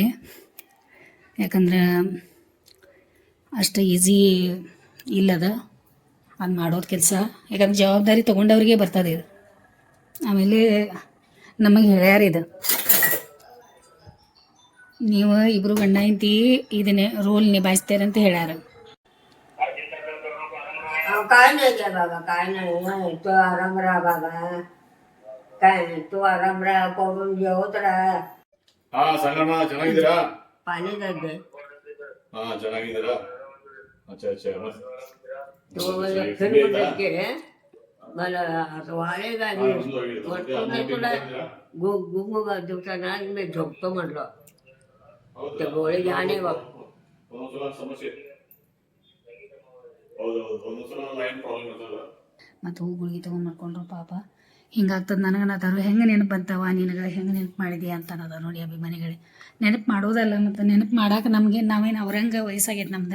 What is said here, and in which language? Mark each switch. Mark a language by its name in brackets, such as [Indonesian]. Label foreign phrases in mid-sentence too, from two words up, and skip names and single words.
[Kannada] ಯಾಕಂದ್ರೆ ಅಷ್ಟು ಈಸಿ ಇಲ್ಲದ ಅದು ಮಾಡೋದು ಕೆಲಸ. ಯಾಕಂದ್ರೆ ಜವಾಬ್ದಾರಿ ತೊಗೊಂಡವ್ರಿಗೆ ಬರ್ತದೆ ಇದು. ಆಮೇಲೆ ನಮಗೆ ಹೇಳ್ಯಾರಿದು, ನೀವು ಇಬ್ಬರು ಗಂಡ ಹೆಂಡತಿ ಇದನ್ನೇ ರೋಲ್ ನಿಭಾಯಿಸ್ತೀರಂತ ಹೇಳ್ಯಾರ. [Marathi] काय नाही काय बाबा, काय नाही. तू आराम राहा बाबा. काय नाही, तू आराम राहा, करून जेवत राहा. [Kannada] ಹಾ ಸಂಗಣ್ಣ ಚೆನ್ನಾಗಿದ್ದೀರಾ? [Marathi] पाणी जाते. [Kannada] ಹಾ ಚೆನ್ನಾಗಿದ್ದೀರಾ? [Hindi] अच्छा अच्छा. [Marathi] तू फिरके मला असं वाळेगा तुला गुंग दिवसांना मी झोपतो म्हटलं. ते गोळी घ्या नाही बघ. [Kannada] ಮತ್ತು ಹೂಗುಳಿಗೆ ತೊಗೊಂಡು ಮಾಡ್ಕೊಂಡ್ರು ಪಾಪ. ಹಿಂಗಾಗ್ತದೆ ನನಗೆ ಅನ್ನೋದಾರು. ಹೆಂಗೆ ನೆನಪು ಬಂತವ ನಿನಗೆ, ಹೆಂಗೆ ನೆನಪು ಮಾಡಿದೀಯ ಅಂತ ಅನ್ನೋದ ನೋಡಿ ಅಭಿಮಾನಿಗಳೇ. ನೆನಪು ಮಾಡೋದಲ್ಲ, ಮತ್ತು ನೆನಪು ಮಾಡಾಕೆ ನಮಗೆ ನಾವೇನು ಅವ್ರಂಗೆ ವಯಸ್ಸಾಗೈತೆ ನಮ್ದು.